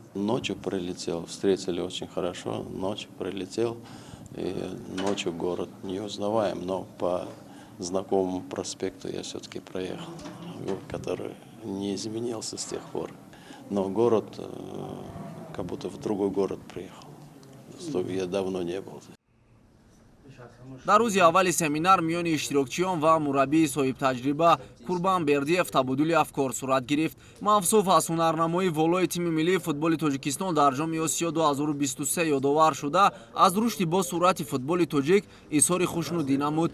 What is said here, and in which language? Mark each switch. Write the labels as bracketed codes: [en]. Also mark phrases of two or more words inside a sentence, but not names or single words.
[ru] Ночью прилетел, встретили очень хорошо, ночью прилетел, и ночью город не узнаваем, но по знакомому проспекту я все-таки проехал, который не изменился с тех пор. Но город, как будто в другой город приехал, я давно не был здесь. [tg] дар рӯзи аввали семинар миёни иштирокчиён ва мураббии соҳибтаҷриба Курбан Бердиев табодули афкор сурат гирифт. Мавсуф аз ҳунарнамоии волои тими миллии футболи Тоҷикистон дар ҷоми Осиё 2023 ёдовар шуда, аз рушди босуръати футболи тоҷик изҳори хушнудӣ намуд.